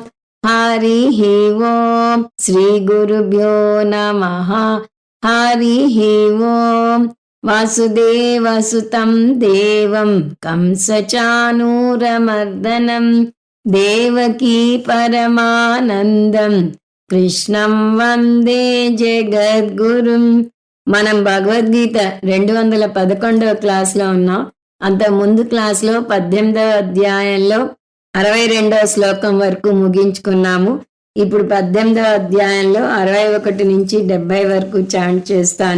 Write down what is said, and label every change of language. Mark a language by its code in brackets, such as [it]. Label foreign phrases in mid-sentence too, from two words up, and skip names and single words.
[sa] हरिः ओम् श्रीगुरुभ्यो नमः। हरिः ओम् वासुदेवसुतं देवं कंसचाणूरमर्दनं देवकी परमानन्दम् కృష్ణం వందే జగద్గురుం. [te] మనం భగవద్గీత 211వ క్లాస్లో ఉన్నాం. అంత ముందు క్లాస్లో 18వ అధ్యాయంలో 62వ శ్లోకం వరకు ముగించుకున్నాము. ఇప్పుడు 18వ అధ్యాయంలో 61 నుంచి 70 వరకు చాంట్ చేస్తాను.